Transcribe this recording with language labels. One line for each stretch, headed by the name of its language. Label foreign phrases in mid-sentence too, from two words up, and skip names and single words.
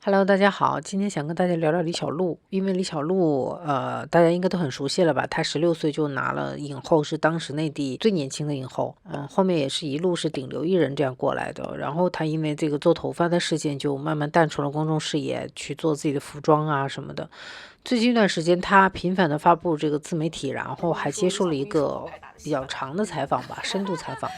Chinese: Hello，大家好，今天想跟大家聊聊李小璐，因為李小璐，大家應該都很熟悉了吧？她16歲就拿了影后，是當時內地最年輕的影後，後面也是一路是頂流藝人這樣過來的。然後她因為這個做頭髮的事件，就慢慢淡出了公眾視野，去做自己的服裝啊什麼的。最近一段時間，她頻繁的發布這個自媒體，然後還接受了一個比較長的採訪吧，深度採訪。